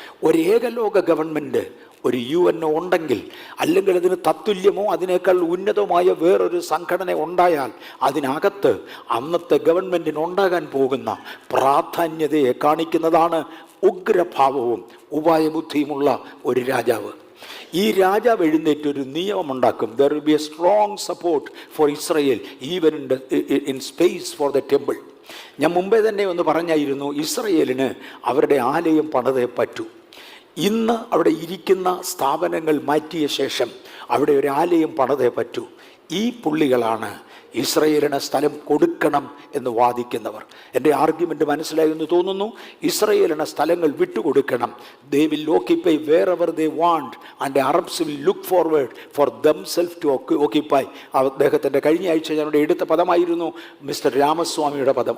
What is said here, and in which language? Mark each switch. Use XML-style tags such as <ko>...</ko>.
<ml>ഒരു ഏകലോക ഗവൺമെൻറ്, ഒരു UNO ഉണ്ടെങ്കിൽ, അല്ലെങ്കിൽ അതിന് തത്തുല്യമോ അതിനേക്കാൾ ഉന്നതമായ വേറൊരു സംഘടന ഉണ്ടായാൽ അതിനകത്ത് അന്നത്തെ ഗവൺമെൻറ്റിന് ഉണ്ടാകാൻ പോകുന്ന പ്രാധാന്യതയെ കാണിക്കുന്നതാണ് ഉഗ്രഭാവവും ഉപായബുദ്ധിയുമുള്ള ഒരു രാജാവ്. ഈ രാജാവ് എഴുന്നേറ്റൊരു നിയമമുണ്ടാക്കും.</ml> <en>There will be a strong support for Israel even in space for the temple.</en> <ml>ഞാൻ മുമ്പേ തന്നെ ഒന്ന് പറഞ്ഞായിരുന്നു, ഇസ്രയേലിന് അവരുടെ ആലയം പണിതേ പറ്റൂ. ഇന്ന് അവിടെ ഇരിക്കുന്ന സ്ഥാപനങ്ങൾ മാറ്റിയ ശേഷം അവിടെ ഒരു ആലയം പണിതേ പറ്റൂ. ഈ പുള്ളികളാണ് ഇസ്രയേലിന് സ്ഥലം കൊടുക്കണം എന്ന് വാദിക്കുന്നവർ. എൻ്റെ ആർഗ്യുമെൻ്റ് മനസ്സിലായി എന്ന് തോന്നുന്നു. ഇസ്രയേലിന് സ്ഥലങ്ങൾ വിട്ടുകൊടുക്കണം.</ml> <en>They will occupy wherever they want and the Arabs will look forward for themselves to occupy.</en> <ml>അദ്ദേഹത്തിൻ്റെ കഴിഞ്ഞ ആഴ്ച ഞാനിവിടെ എടുത്ത പദമായിരുന്നു മിസ്റ്റർ രാമസ്വാമിയുടെ പദം.</ml>